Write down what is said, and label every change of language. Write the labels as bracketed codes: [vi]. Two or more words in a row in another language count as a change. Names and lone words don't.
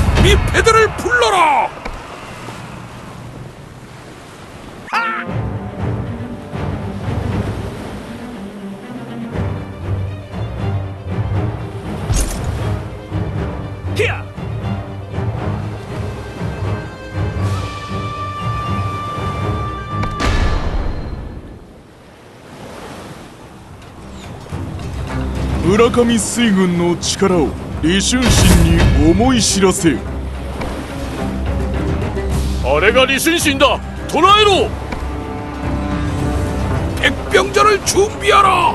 [ko] 우리 배들을 불러라. 히야! [ja] 村上水軍の力を李春心に思い知らせ。あれが李春心だ。捕らえろ。 [ko] 백병전을 준비하라.